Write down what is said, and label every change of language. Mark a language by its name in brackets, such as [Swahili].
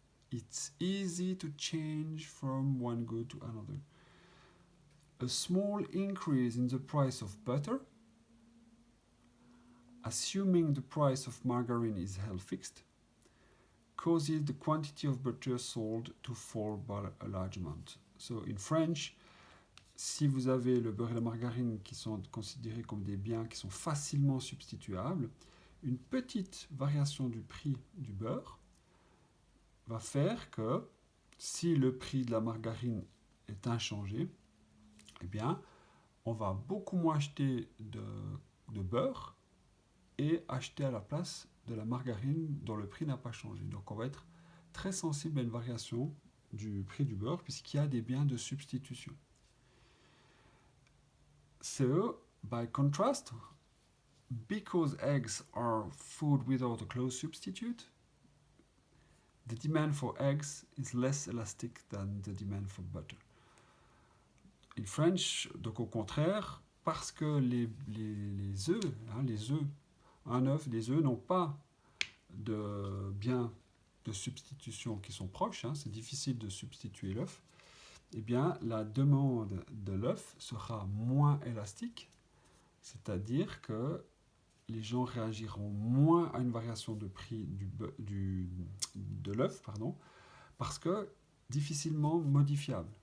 [English] It's easy to change from one good to another. A small increase in the price of butter, assuming the price of margarine is held fixed, causes the quantity of butter sold to fall by a large amount. So in French, [French] si vous avez le beurre et la margarine qui sont considérés comme des biens qui sont facilement substituables, une petite variation du prix du beurre va faire que si le prix de la margarine est inchangé, eh bien, on va beaucoup moins acheter de beurre et acheter à la place de la margarine dont le prix n'a pas changé. Donc on va être très sensible à une variation du prix du beurre puisqu'il y a des biens de substitution. [English] So, by contrast, because eggs are food without a close substitute, the demand for eggs is less elastic than the demand for butter. In French, [French] donc au contraire, parce que les œufs, un œuf, des œufs n'ont pas de biens de substitution qui sont proches, c'est difficile de substituer l'œuf, eh bien la demande de l'œuf sera moins élastique, c'est-à-dire que les gens réagiront moins à une variation de prix de l'œuf, parce que difficilement modifiable.